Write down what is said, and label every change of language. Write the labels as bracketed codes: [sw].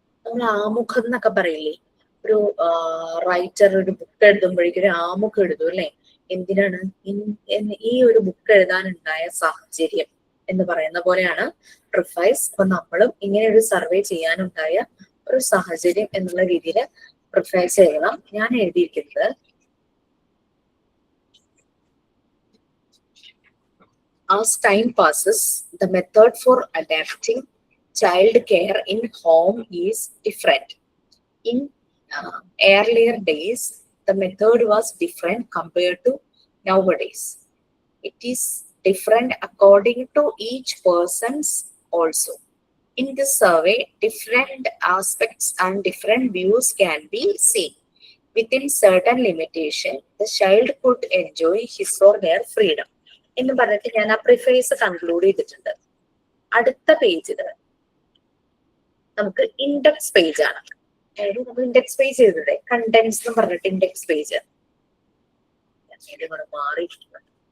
[ml] നമ്മൾ ആമുഖം എന്നൊക്കെ പറയില്ലേ, ഒരു റൈറ്റർ ഒരു ബുക്ക് എഴുതുമ്പോഴേക്കും ഒരു ആമുഖം എഴുതും അല്ലെ. എന്തിനാണ് ഈ ഒരു ബുക്ക് എഴുതാനുണ്ടായ സാഹചര്യം എന്ന് പറയുന്ന പോലെയാണ് പ്രിഫൈസ്. അപ്പൊ നമ്മളും ഇങ്ങനെ ഒരു സർവേ ചെയ്യാനുണ്ടായ ഒരു സാഹചര്യം എന്നുള്ള രീതിയിൽ പ്രിഫൈസ് എഴുതണം. ഞാൻ എഴുതിയിരിക്കുന്നത് [en] as time passes, the method for adapting child care in home is different. In earlier days, the method was different compared to nowadays. It is different according to each person's also. In this survey, different aspects and different views can be seen. Within certain limitation, the child could enjoy his or their freedom. [ml] എന്ന് പറഞ്ഞിട്ട് ഞാൻ ആ preface conclude ചെയ്തിട്ടുണ്ട്. അടുത്ത പേജിൽ നമുക്ക് index page ആണ്. അതായത് നമ്മൾ ഇൻഡെക്സ് പേജ് ചെയ്തിട്ട് കണ്ടന്റ്സ് എന്ന് പറഞ്ഞിട്ട് ഇൻഡെക്സ് പേജ് മാറിയിട്ടുണ്ട്.